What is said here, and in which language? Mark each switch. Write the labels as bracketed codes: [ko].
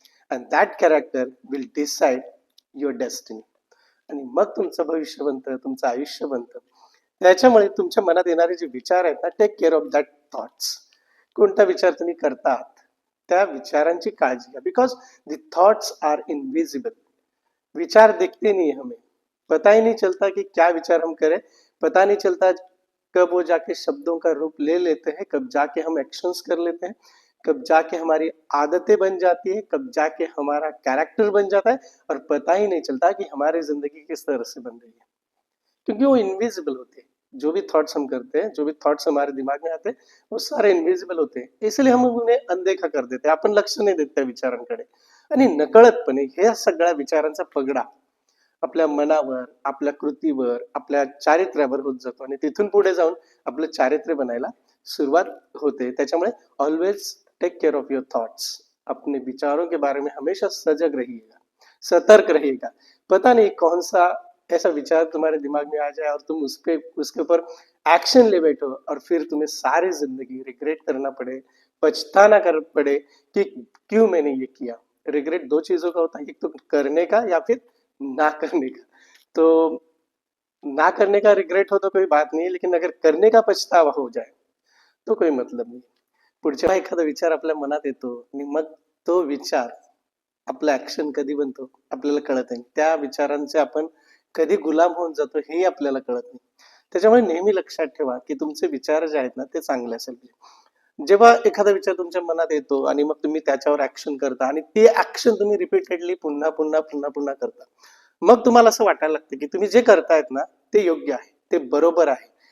[en] And that character will decide your destiny. [mr] आणि मग तुमचं भविष्य बनतं, तुमचं आयुष्य बनतं. त्याच्यामुळे तुमच्या मनात येणारे जे विचार आहेत ना, [en] Take care of that thoughts. [mr] कोणता विचार तुम्ही करतात त्या विचारांची काळजी घ्या, [en] Because the thoughts are invisible. [hi] विचार दिखते नहीं हमें, पता ही नहीं चलता कि क्या विचार हम करें, पता नहीं चलता कब वो जाके शब्दों का रूप ले लेते हैं, कब जाके हम एक्शंस कर लेते हैं, कब जाके हमारी आदतें बन जाती है, कब जाके हमारा कैरेक्टर बन जाता है, और पता ही नहीं चलता कि हमारी जिंदगी किस तरह से बन रही है, क्योंकि वो इनविजिबल होते हैं. जो भी थॉट्स हम करते हैं, जो भी थॉट्स हमारे दिमाग में आते हैं, वो सारे इनविजिबल होते हैं. इसलिए हम उन्हें अनदेखा कर देते, [mr] आपण लक्ष नाही देत त्या विचारांकडे. [hi] आणि नकळतपणे हे सगळ्या विचारांचा पगडा आपल्या मनावर, आपल्या कृतीवर, आपल्या चारित्र्यावर होत जातो आणि तिथून पुढे जाऊन आपलं चारित्र्य बनायला सुरुवात होते. [mr] त्याच्यामुळे [en] Always take care of your thoughts. [hi] अपने विचारों के बारे में हमेशा सजग रहिएगा, सतर्क रहिएगा. पता नहीं कौन सा ऐसा विचार तुम्हारे दिमाग में आ जाए और तुम उसके ऊपर एक्शन ले बैठो और फिर तुम्हें सारी जिंदगी रिग्रेट करना पड़े, पछताना कर पड़े कि क्यों मैंने ये किया. रिग्रेट दो चीजों का होता है, एक तो करने का या फिर ना करने का. तो ना करने का रिग्रेट हो तो कोई बात नहीं है, लेकिन अगर करने का पछतावा हो जाए तो कोई मतलब नहीं. [mr] पुढच्या एखादा विचार आपल्या मनात येतो आणि मग तो विचार आपला ऍक्शन कधी बनतो आपल्याला कळत नाही. त्या विचारांचे आपण कधी गुलाम होऊन जातो हेही आपल्याला कळत नाही. त्याच्यामुळे नेहमी लक्षात ठेवा की तुमचे विचार जे आहेत ना ते चांगले असेल. जेव्हा एखादा विचार तुमच्या मनात येतो आणि मग तुम्ही त्याच्यावर ऍक्शन करता आणि ते ऍक्शन तुम्ही रिपीटेडली पुन्हा पुन्हा पुन्हा पुन्हा करता, मग तुम्हाला असं वाटायला लागतं की तुम्ही जे करतायत ना ते योग्य आहे, ते बरोबर आहे.